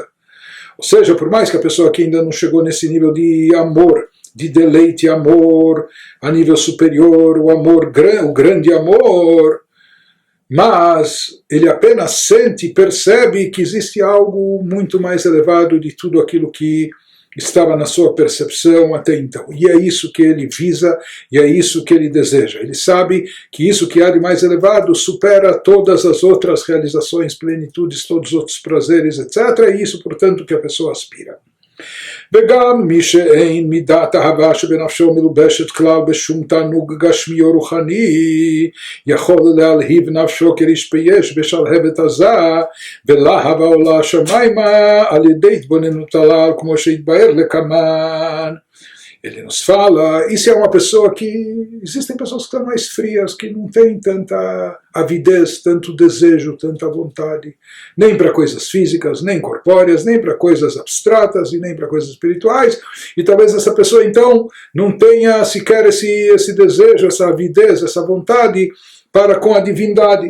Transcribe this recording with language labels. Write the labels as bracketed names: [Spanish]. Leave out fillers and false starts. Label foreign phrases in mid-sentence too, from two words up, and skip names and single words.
[Portuguese] Ou seja, por mais que a pessoa aqui ainda não chegou nesse nível de amor, de deleite e amor a nível superior, o grande amor, mas ele apenas sente e percebe que existe algo muito mais elevado de tudo aquilo que estava na sua percepção até então. E é isso que ele visa, e é isso que ele deseja. Ele sabe que isso que há de mais elevado supera todas as outras realizações, plenitudes, todos os outros prazeres, etc. É isso, portanto, que a pessoa aspira. [Hebrew] וגם מי שאין מידת אהבה שבנפשו מלובשת כלל בשום תענוג גשמי או רוחני, יכול להלהיב נפשו כרשפי אש בשלהבת עזה, ולהבה עולה השמיימה על ידי התבוננות הלל, כמו שהתבאר לקמן. [Portuguese] Ele nos fala, isso é uma pessoa que, existem pessoas que estão mais frias, que não têm tanta avidez, tanto desejo, tanta vontade, nem para coisas físicas, nem corpóreas, nem para coisas abstratas e nem para coisas espirituais, e talvez essa pessoa então não tenha sequer esse desejo, essa avidez, essa vontade para com a divindade.